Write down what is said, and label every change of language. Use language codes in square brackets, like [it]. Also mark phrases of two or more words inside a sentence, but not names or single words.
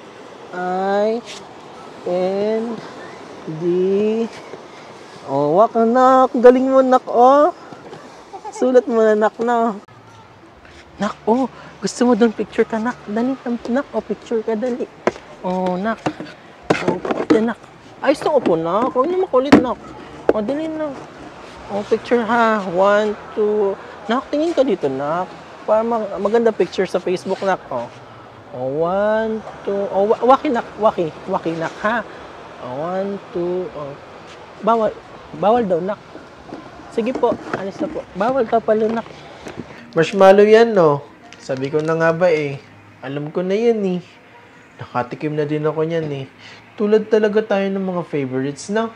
[tl] Oh, wak, nak. Galing mo, nak, oh. Sulat mo na, nak, na. Nak, oh. Gusto mo doon picture ka, nak. Dali, nak. Oh, picture ka, dali. Oh, nak. Oh, picture, nak. Ayos na upo, nak. Huwag na makulit, nak. Oh, dali, nak. Oh, picture, ha. 1, 2. Nak, tingin ka dito, nak. Para maganda picture sa Facebook, nak. Oh. Oh, 1, 2. Oh, waki, nak. Waki. Waki, nak, ha. Oh, 1, 2. Oh. Bawal daw, nak. Sige po. Alis na po. Bawal ka pala, nak. Marshmallow yan, no? Sabi ko na nga ba, eh. Alam ko na yan, eh. Nakatikim na din ako niyan, eh. Tulad talaga tayo ng mga favorites, na.